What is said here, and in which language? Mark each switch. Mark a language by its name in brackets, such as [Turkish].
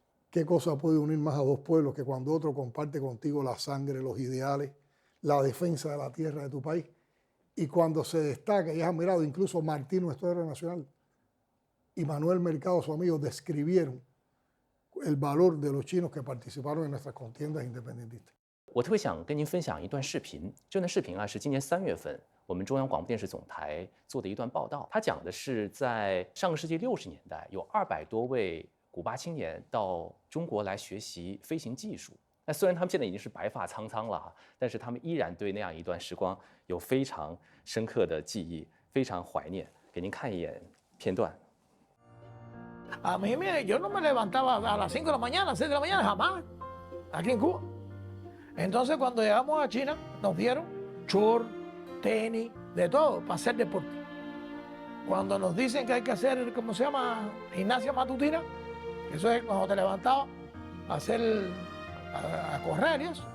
[Spanish] ¿Qué cosa puede unir más a dos pueblos que cuando otro comparte contigo la sangre, los ideales, la defensa de la tierra de tu país? Y cuando se destaca, y has admirado, incluso Martín, nuestro héroe nacional, y Manuel Mercado, su amigo, describieron el valor de los chinos que participaron en nuestras contiendas independentistas. [Chinese] 我特别想跟您分享一段视频，这段视频啊是今年3月份我们中央广播电视总台做的一段报道。它讲的是在上个世纪60年代，有200多位古巴青年到中国来学习飞行技术。那虽然他们现在已经是白发苍苍了啊，但是他们依然对那样一段时光有非常深刻的记忆，非常怀念。给您看一眼片段。 [Spanish] A mí yo no me levantaba a las 5 de la mañana, 6 de la mañana, jamás, aquí en Cuba. Entonces cuando llegamos a China nos dieron short, tenis, de todo, para hacer deporte. Cuando nos dicen que hay que hacer, ¿cómo se llama? Gimnasia matutina, eso es cuando te levantabas a hacer, a correr y eso.